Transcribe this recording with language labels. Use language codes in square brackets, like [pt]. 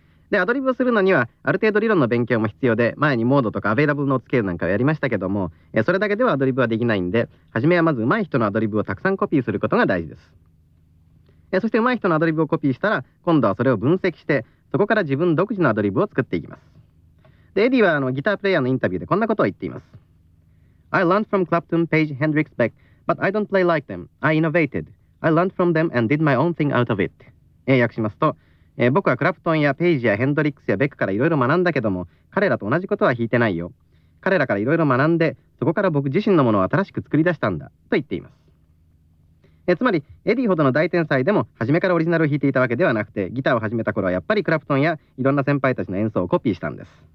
[ja] で、アドリブをするのにはある程度理論の勉強も必要で、前にモードとかアベイラブルのスケールなんかをやりましたけども、それだけではアドリブはできないんで、初めはまず上手い人のアドリブをたくさんコピーすることが大事です。そして上手い人のアドリブをコピーしたら、今度はそれを分析して、そこから自分独自のアドリブを作っていきます。で、エディはギタープレイヤーのインタビューでこんなことを言っています。 [en] I learned from Clapton, Page, Hendrix, Beck, but I don't play like them. I innovated. I learned from them and did my own thing out of it. [ja] 訳しますと、僕はクラプトンやペイジやヘンドリックスやベックからいろいろ学んだけども、彼らと同じことは弾いてないよ。彼らからいろいろ学んで、そこから僕自身のものを新しく作り出したんだ、と言っています。つまり、エディほどの大天才でも、初めからオリジナルを弾いていたわけではなくて、ギターを始めた頃はやっぱりクラプトンやいろんな先輩たちの演奏をコピーしたんです。